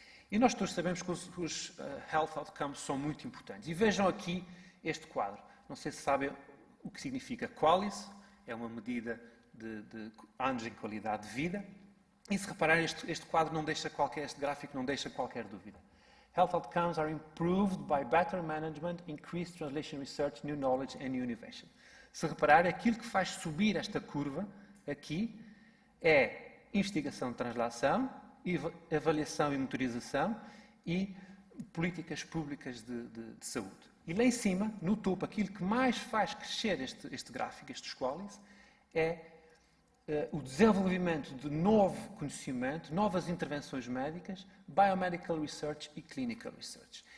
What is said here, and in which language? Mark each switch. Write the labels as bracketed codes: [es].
[pt] E nós todos sabemos que os health outcomes são muito importantes. E vejam aqui este quadro. Não sei se sabem o que significa QALYS, é uma medida de anos em qualidade de vida. E se repararem, este quadro não deixa este gráfico não deixa qualquer dúvida. [en] Health outcomes are improved by better management, increased translation research, new knowledge and new innovation. [pt] Se repararem, aquilo que faz subir esta curva aqui é investigação de translação, avaliação e monitorização e políticas públicas de saúde. E lá em cima, no topo, aquilo que mais faz crescer este gráfico, estes QALYS, é o desenvolvimento de novo conhecimento, novas intervenções médicas, biomedical research e clinical research.